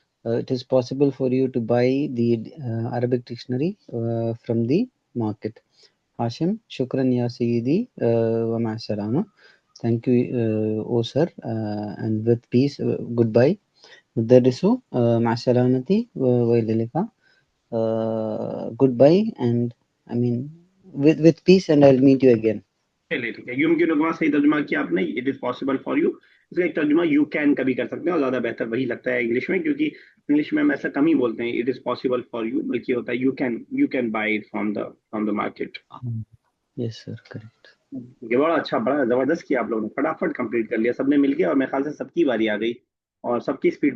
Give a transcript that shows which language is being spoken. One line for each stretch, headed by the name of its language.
English: It is possible for you to buy the Arabic dictionary from the market.
Arabic: Hashim, shukran ya sayyidi wa ma'a salama.
English: Thank you, oh sir, and with peace, goodbye.
Arabic: مدرسو مع السلامة وإلى اللقاء.
English: Goodbye, and I mean with peace, and I'll meet you again.
Hindi: चलिए ठीक है। युमकिनुकुमा सही तर्जुमा किया आपने,
English: It is possible for you.
Hindi: इसका एक तर्जुमा
English: you can
Hindi: कभी कर सकते हैं, और ज्यादा बेहतर वही लगता है इंग्लिश में, क्योंकि इंग्लिश में हम ऐसा कम ही बोलते हैं,
English: it is possible for you,
Hindi: बल्कि होता है
English: You can buy it from the market. Yes sir, correct.
Hindi: ये बड़ा अच्छा, बड़ा जबरदस्त किया आप लोगों ने, फटाफट कंप्लीट कर लिया सबने मिलके, और मेरे ख्याल से सबकी बारी आ गई और सबकी स्पीड